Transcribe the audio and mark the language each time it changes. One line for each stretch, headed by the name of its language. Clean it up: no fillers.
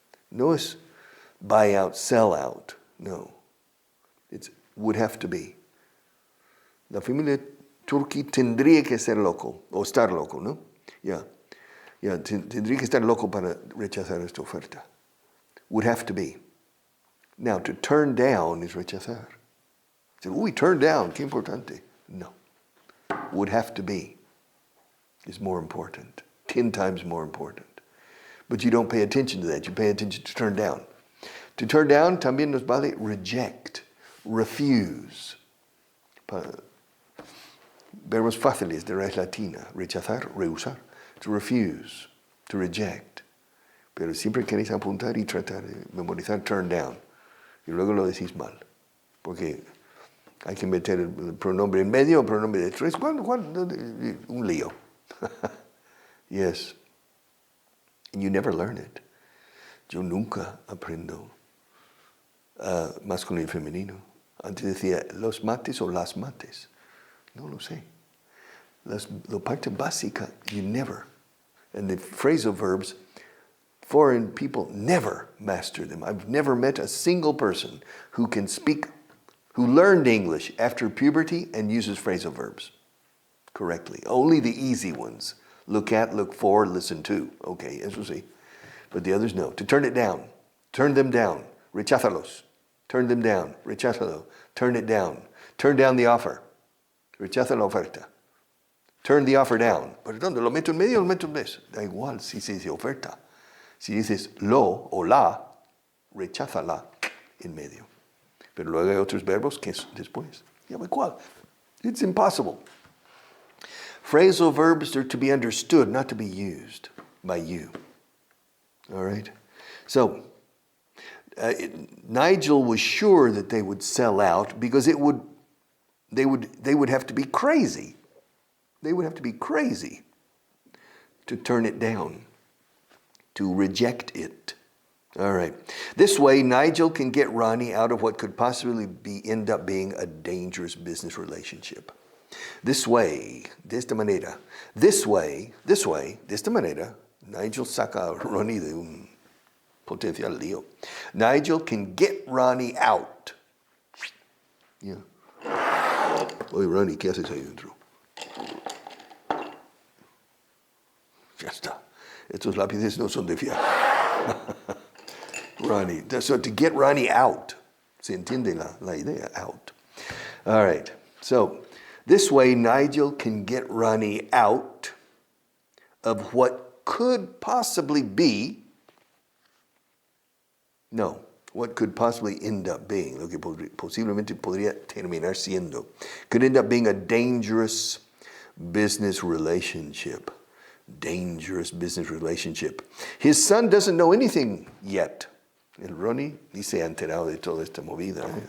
Spanish: No es
English: buy out, sell out.
Spanish: No.
English: It's would have to be.
Spanish: La familia Turkey tendría que ser loco, o estar loco, ¿no? Ya, tendría que estar loco para rechazar esta oferta.
English: Would have to be. Now, to turn down is rechazar. Uy, turn down,
Spanish: qué importante. No.
English: Would have to be is more important. 10 times more important. But you don't pay attention to that. You pay attention to turn down. To turn down,
Spanish: también nos vale
English: reject, refuse.
Spanish: verbos fáciles de raíz latina. Rechazar, rehusar.
English: To refuse, to reject.
Spanish: Pero siempre queréis apuntar y tratar de memorizar turn down. Y luego lo decís mal. Porque hay que meter el pronombre en medio, el pronombre de tres. ¿Cuándo? Un lío.
English: Yes. And you never learn it.
Spanish: Yo nunca aprendo masculino y femenino. Antes decía los mates o las mates. No lo sé. La parte básica,
English: you never. And the phrasal verbs, foreign people never master them. I've never met a single person who can speak, who learned English after puberty and uses phrasal verbs correctly. Only the easy ones. Look at, look for, listen to. Okay,
Spanish: eso sí.
English: But the others no. To turn it down. Turn them down.
Spanish: Recházalos.
English: Turn them down.
Spanish: Recházalo.
English: Turn it down. Turn down the offer.
Spanish: Rechaza la oferta.
English: Turn the offer down.
Spanish: ¿Pero dónde? ¿Lo meto en medio o lo meto en mes? Da igual si se dice oferta. Si dices lo o la, recházala en medio. Pero luego hay otros verbos que es después. Ya me cuál.
English: It's impossible. Phrasal verbs are to be understood, not to be used by you. All right? So, Nigel was sure that they would sell out because they would have to be crazy. They would have to be crazy to turn it down, to reject it. All right. This way, Nigel can get Ronnie out of what could possibly end up being a dangerous business relationship. This way,
Spanish: de esta manera. This way, de esta manera, Nigel saca a Ronnie de un potencial lío.
English: Nigel can get Ronnie out. Yeah.
Spanish: Oye, Ronnie, ¿qué haces ahí dentro? Ya está. Estos lápices no son de fiar.
English: Ronnie. So to get Ronnie out.
Spanish: ¿Se entiende la idea?
English: Out. All right. So this way, Nigel can get Ronnie out of what could possibly be, what could possibly end up being,
Spanish: lo que posiblemente podría terminar siendo,
English: could end up being a dangerous business relationship. Dangerous business relationship. His son doesn't know anything yet.
Spanish: El Ronnie ni se ha enterado de toda esta movida.